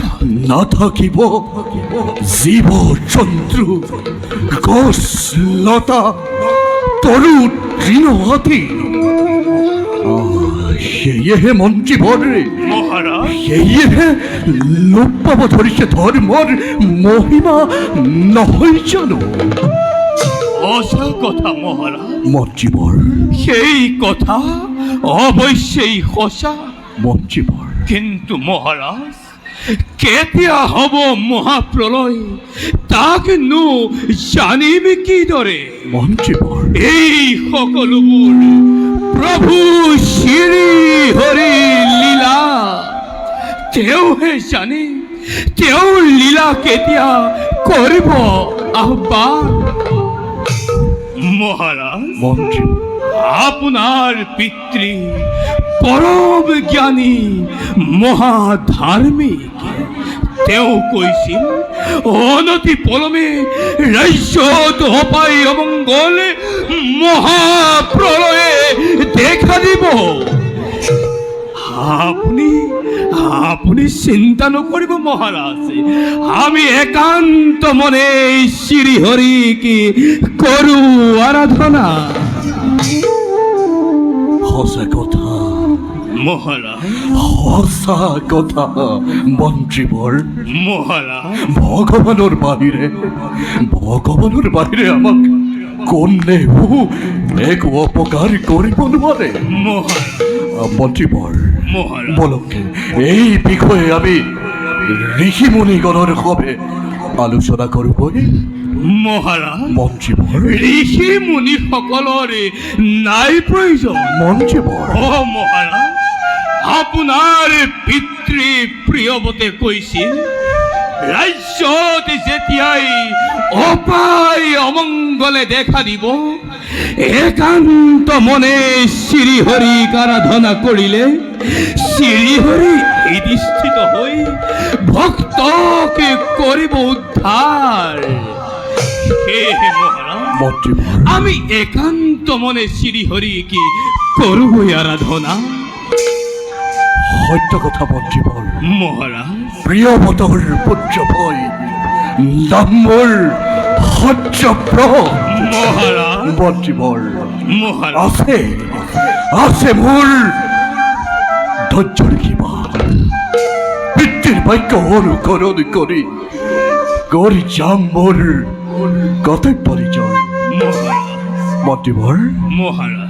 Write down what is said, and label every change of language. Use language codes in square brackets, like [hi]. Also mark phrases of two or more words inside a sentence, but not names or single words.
[as] নাথাকিব জীৱ জন্তু, গছ লতা, তৰু তৃণ আদি। সেয়েহে মন্ত্ৰীবৰ মহারাজ সেয়েহে লোপ পাব ধৰিছে ধৰ্মৰ মহিমা নহয় জানো? অসা কথা মহারাজ মন্ত্ৰীবৰ সেই কথা অবশ্যই সঁচা। মন্ত্ৰীবৰ কিন্তু মহারাজ কেতিয়া হব মহাপ্ৰলয় তাকনো জানিম কিদৰে? মন্ত্ৰীবৰ এই সকলোবোৰ প্ৰভু শ্ৰী হৰি লীলা। তেওঁহে জানে তেওঁৰ লীলা কেতিয়া কৰিব আহ্বান। মহারাজ মন্ত্ৰী আপনার পিতৃ পরম জ্ঞানী মহাধাৰ্মিক তেওঁ কৈছিল অনতি পলমে ৰাজ্যত অপায় অমংগল মহাপ্ৰলয়ে দেখা দিব। আপনি চিন্তা নকৰিব মহারাজ, আমি একান্ত মনে শ্রী হরিকে করু আরাধনা। সঁচা কথা মহারাজ সঁচা কথা মন্ত্ৰীবৰ। মহারাজ ভগৱানৰ বাহিৰে আমাক কোনেও একো অপকাৰ কৰিব নোৱাৰে। মহারাজ মন্ত্ৰীবৰ মহারাজ বলক এই বিষয়ে আমি ঋষিমুনিগণৰ সবে আলোচনা কৰোঁগৈ। মহারাজ মন্ত্ৰীবৰ ঋষি মুনি সকলৰে নাই প্ৰয়োজন। মন্ত্ৰীবৰ অ মহারাজ আপোনাৰ পিতৃ প্ৰিয়ৱতে কৈছিল ৰাজ্যত যেতিয়াই অপায় অমংগলে দেখা দিব একান্ত মনে শ্রী হরিক আরাধনা করিলে শ্রী হরি হৃদিস্থিত হই ভক্তকে করিব উদ্ধার। হে মহারাজ মন্ত্ৰীবৰ [bn] আমি একান্ত মনে শ্রী হরিকে করব আরাধনা। [as] সত্য কথা মন্ত্ৰীবৰ। মহারাজ প্ৰিয়ৱতৰ পুত্ৰ ভয় নামৰ সত্যপ্ৰভ মহারাজ মন্ত্ৰীবৰ মহারাজ আছে মোৰ ধৈৰ্যৰ সীমা। পিতৃৰ বাক্য অনুকৰণ কৰি যাম মোৰ কৰ্তব্য নিজৰ। মন্ত্ৰীবৰ মহারাজ